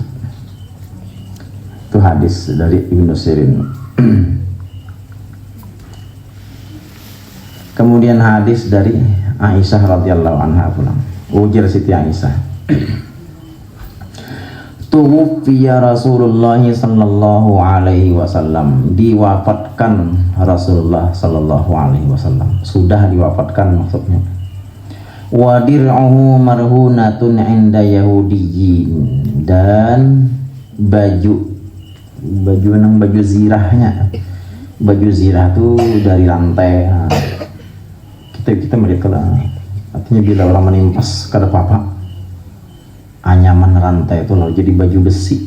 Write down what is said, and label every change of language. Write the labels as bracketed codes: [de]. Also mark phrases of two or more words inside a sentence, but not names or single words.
[id] Itu hadis dari Ibnu Sirin. Kemudian hadis dari Aisyah radhiyallahu anha pulang. [bjn] Ujar Siti Aisyah, [ar] توفي رسول الله صلى الله عليه وسلم, [bjn] diwafatkan Rasulullah [ar] صلى الله عليه وسلم, [id] sudah diwafatkan maksudnya. [ar] ودرعه مرهونة عند يهودي, [id] dan baju zirahnya baju zirah tuh dari rantai. [bjn] Nah, kita mereka lah, artinya bila orang menimpas kada apa-apa, anyaman rantai itu lalu jadi baju besi.